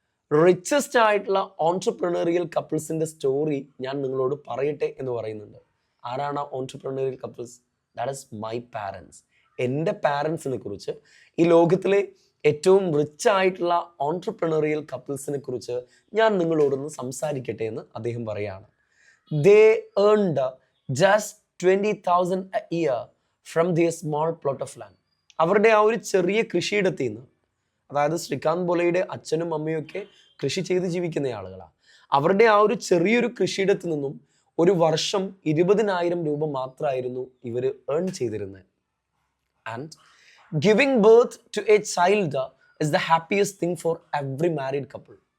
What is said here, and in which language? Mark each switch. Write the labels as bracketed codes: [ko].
[ml] Richest ആയിട്ടുള്ള entrepreneurial കപ്പിൾസിന്റെ story ഞാൻ നിങ്ങളോട് പറയട്ടെ എന്ന് പറയുന്നുണ്ട്. [en] ആരാണ് entrepreneurial couples? That is my parents. [ml] എൻ്റെ പാരൻസിനെ കുറിച്ച്, ഈ ലോകത്തിലെ ഏറ്റവും റിച്ച് ആയിട്ടുള്ള ഓൺട്രപ്രണറിയൽ കപ്പിൾസിനെ കുറിച്ച് ഞാൻ നിങ്ങളോടൊന്ന് സംസാരിക്കട്ടെ എന്ന് അദ്ദേഹം പറയാണ്. [en] They earned just 20,000 a year from their small plot of land. [ml] അവരുടെ ആ ഒരു ചെറിയ കൃഷിയിടത്തിൽ നിന്ന്, അതായത് ശ്രീകാന്ത് ബോലയുടെ അച്ഛനും അമ്മയും ഒക്കെ കൃഷി ചെയ്ത് ജീവിക്കുന്ന ആളുകളാണ്. അവരുടെ ആ ഒരു ചെറിയൊരു കൃഷിയിടത്തിൽ നിന്നും ഒരു വർഷം 20,000 രൂപ മാത്രമായിരുന്നു ഇവർ ഏൺ ചെയ്തിരുന്നത്. [en] And giving birth to a child is the happiest thing for every married couple.